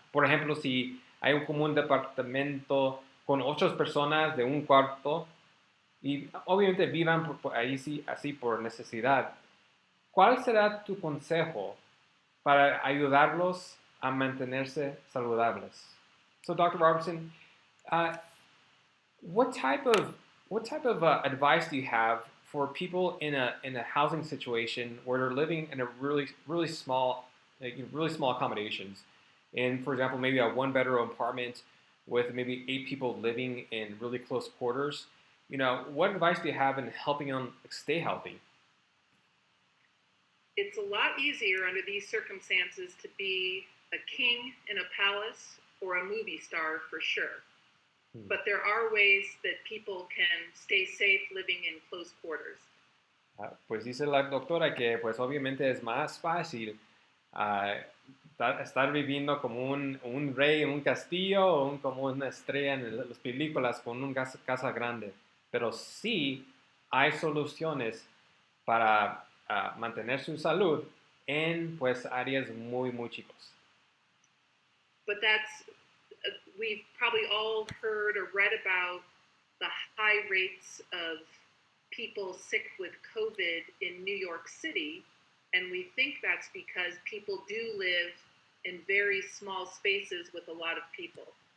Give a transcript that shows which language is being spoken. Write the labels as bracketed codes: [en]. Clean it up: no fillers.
[es] Por ejemplo, si hay un departamento con 8 personas de un cuarto, y obviamente vivan ahí sí, así por necesidad, ¿cuál será tu consejo para ayudarlos a mantenerse saludables? [en] So, Dr. Robertson, what type of advice do you have for people in a housing situation where they're living in a really small accommodations, in, for example, maybe a 1-bedroom apartment with maybe 8 people living in really close quarters? What advice do you have in helping them stay healthy? It's a lot easier under these circumstances to be a king in a palace or a movie star for sure. But there are ways that people can stay safe living in close quarters. [es] Pues dice la doctora que pues obviamente es más fácil estar viviendo como un rey en un castillo o como una estrella en las películas con una casa grande. Pero sí hay soluciones para mantener su salud en pues áreas muy, muy chicos. [en] But we've probably all heard or read about the high rates of people sick with COVID in New York City, and we think that's because people do live in very small spaces with a lot of people.